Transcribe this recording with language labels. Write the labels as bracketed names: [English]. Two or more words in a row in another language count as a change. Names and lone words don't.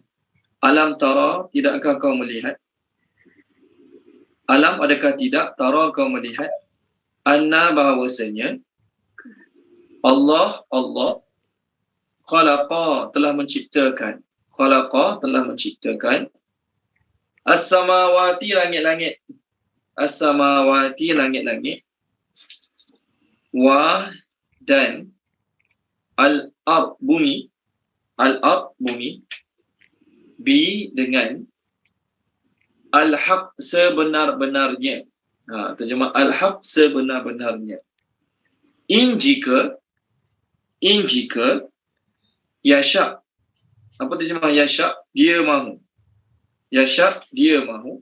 [Arabic] ألم تر, [Malay] tidakkah kau melihat? Alam, adakah tidak? Tara, kau melihat? Anna, bahawasanya Allah khalaqa, telah menciptakan. Khalaqa, telah menciptakan. As-samawati, langit-langit. As-samawati, langit-langit. Wa, dan al-ard, bumi. Al-ard, bumi. Bi, dengan al-haq, sebenar-benarnya. Terjemah al-haq, sebenar-benarnya. In jika yasha'. Apa terjemah yasha'? Dia mahu. Yasha', dia mahu.